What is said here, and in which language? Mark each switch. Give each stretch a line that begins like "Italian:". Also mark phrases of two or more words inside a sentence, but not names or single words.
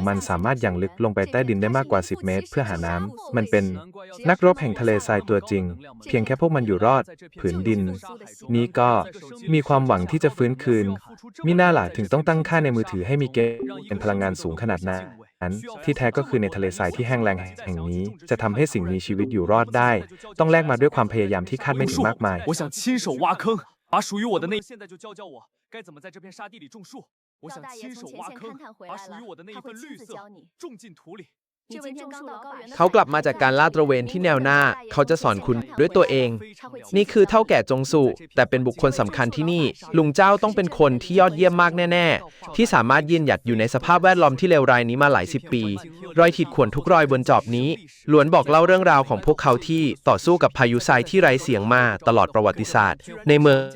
Thai: มันสามารถยังลึกลงไปใต้ดินได้มากกว่า10เมตรเพื่อหาน้ำมันเป็นนักรบแห่งทะเลทรายตัวจริงเพียงแค่พวกมันอยู่รอดผืนดินนี้ก็มีความหวังที่จะฟื้นคืนมิน่าล่ะถึงต้องตั้งค่าในมือถือให้มีเกณฑ์เป็นพลังงานสูงขนาดนั้นที่แท้ก็คือในทะเลทรายที่แห้งแล้งแห่งนี้จะทำให้สิ่งมีชีวิตอยู่รอดได้ต้องแลกมาด้วยความพยายามที่คาดไม่ถึงมากมาย
Chinese: 把属于我的那现在就教教我该怎么在这片沙地里种树。我想亲手挖坑，把属于我的那一份绿色种进土里。
Thai: เขากลับมาจากการลาดตระเวนที่แนวหน้าเขาจะสอนคุณด้วยตัวเองนี่คือเท่าแก่จงสุแต่เป็นบุคคลสำคัญที่นี่ลุงเจ้าต้องเป็นคนที่ยอดเยี่ยมมากแน่ๆที่สามารถยืนหยัดอยู่ในสภาพแวดล้อมที่เลวร้ายนี้มาหลาย 10 ปีรอยขีดข่วนทุกรอยบนจอบนี้ล้วนบอกเล่าเรื่องราวของพวกเขาที่ต่อสู้กับพายุทรายที่ไร้เสียงมาตลอดประวัติศาสตร์ในเมือง